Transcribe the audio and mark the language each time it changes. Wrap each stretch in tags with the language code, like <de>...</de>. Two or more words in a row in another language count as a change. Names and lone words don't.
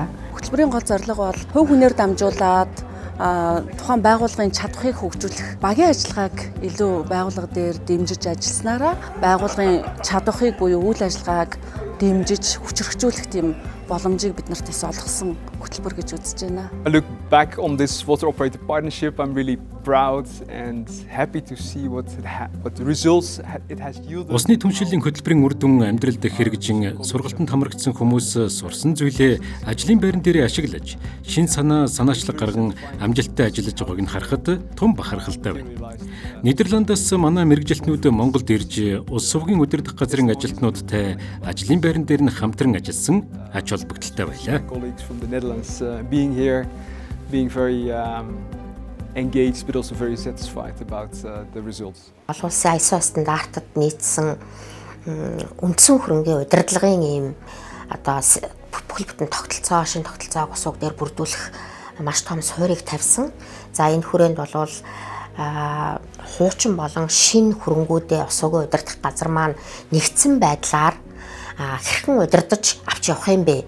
<mn>Хөтөлбөрийн гол зорилго бол хувь хүнээр дамжуулаад тухайн байгууллагын чадварыг хөгжүүлэх, багийн ажиллагааг илүү байгууллага дээр дэмжиж ажилласнараа байгууллагын чадварыг буюу үйл ажиллагааг дэмжиж хүчрхжүүлэх тийм боломжийг бид нарт бас олгосон хөтөлбөр гэж үзэж байна.</mn> <en>I look back on this water operator partnership. I'm really proud and happy to see what results it has yielded.</en> <mn>Усны түншлэлийн хөтөлбөрийн үр дүн амьдралд хэрэгжин сургалтанд хамрагдсан хүмүүс сурсан зүйлээ ажлын байран дээр ашиглаж, шин санаачлаг гарган амжилттай ажиллаж байгааг нь харахад том бахархалтай байна. Нидерландаас манай мэргэжилтнүүд Монголд ирж ус сувгийн удирдах газрын ажилтнуудтай ажлын байран дээр нь хамтран ажилласан ач холбогдолтой байлаа.</mn> <en>Colleagues from the Netherlands being here, being very engaged but also very satisfied about the results.</en> <mn>Олон улсын ISO стандартад нийцсэн үндсэн хөрөнгийн удирдлагын ийм одоо бүхэл бүтэн тогтолцоо, шин тогтолцоог ус сувг дээр бүрдүүлэх маш том суурийг тавьсан. За энэ хүрээнд болвол хуучин болон шин хөрөнгүүдээ ус сувгийн удирдах газар маань нэгдсэн байдлаар хэрхэн удирдах авч явах юм бэ?</mn>